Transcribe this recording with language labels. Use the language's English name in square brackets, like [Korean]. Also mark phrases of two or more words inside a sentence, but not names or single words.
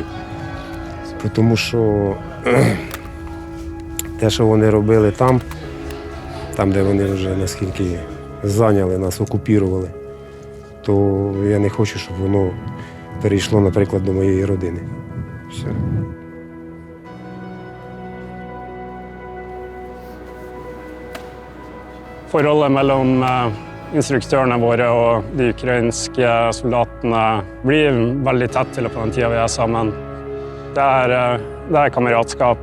[Ukrainian] Тому що те, що вони робили там, де вони вже наскільки зайняли нас, окупірували, то я не хочу, щоб воно перейшло, наприклад, до моєї родини. Все. [Norwegian] Forholdet mellom instruktørene våre og de ukrainske soldatene blir veldig tett til på den tiden vi er sammen. Det er kameratskap.